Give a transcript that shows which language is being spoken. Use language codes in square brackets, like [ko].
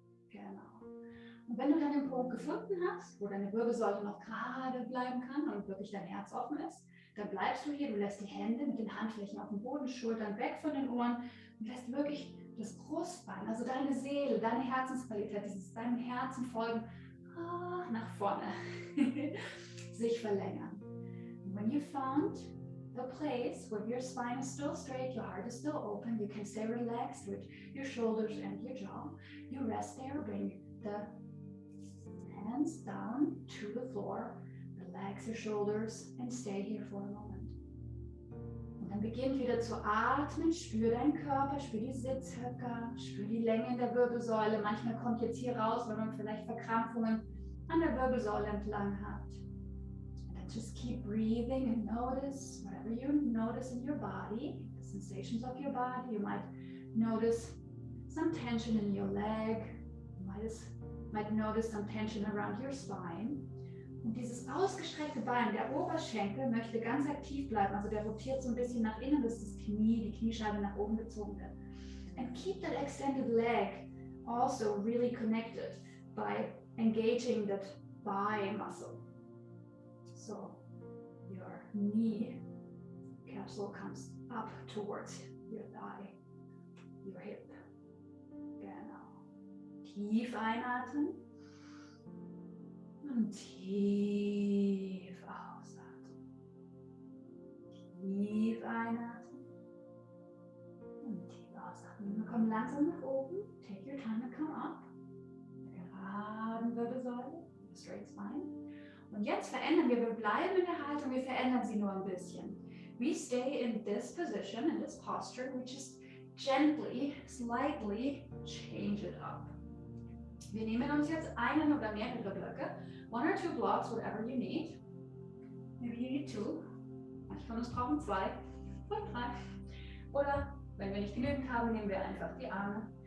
[de] Genau. Und wenn du dann den Punkt gefunden hast, wo deine Wirbelsäule noch gerade bleiben kann und wirklich dein Herz offen ist, dann bleibst du hier, du lässt die Hände mit den Handflächen auf dem Boden, Schultern weg von den Ohren und lässt wirklich das Brustbein, also deine Seele, deine Herzensqualität, dieses deinem Herzen folgen, nach vorne, sich verlängern. [en] And when you found the place where your spine is still straight, your heart is still open, you can stay relaxed with your shoulders and your jaw. You rest there, bring the hands down to the floor, relax your shoulders and stay here for a moment. [de] Und dann beginnt wieder zu atmen, spür deinen Körper, spür die Sitzhöcker, spür die Länge in der Wirbelsäule. Manchmal kommt jetzt hier raus, weil man vielleicht Verkrampfungen an der Wirbelsäule entlang hat. [en] And then just keep breathing and notice whatever you notice in your body, the sensations of your body. You might notice some tension in your leg. You might notice some tension around your spine. [de] Und dieses ausgestreckte Bein, der Oberschenkel, möchte ganz aktiv bleiben. Also der rotiert so ein bisschen nach innen, dass das Knie, die Kniescheibe nach oben gezogen wird. [en] And keep that extended leg also really connected by engaging that thigh muscle. So your knee capsule comes up towards your thigh, your hip. [de] Genau. Tief einatmen. Und tief ausatmen. Tief einatmen. Und tief ausatmen. Wir kommen langsam nach oben. [en] Take your time and come up. [de] Geraden Wirbelsäule. [en] Straight spine. [de] Und jetzt verändern wir bleiben in der Haltung, wir verändern sie nur ein bisschen. [en] We stay in this position, in this posture. We just gently, slightly change it up. [de] Wir nehmen uns jetzt einen oder mehrere Blöcke. [en] 1 or 2 blocks, whatever you need. Maybe you need 2. [de] Manche von uns brauchen 2 und 3. Oder wenn wir nicht genügend haben, nehmen wir einfach die Arme.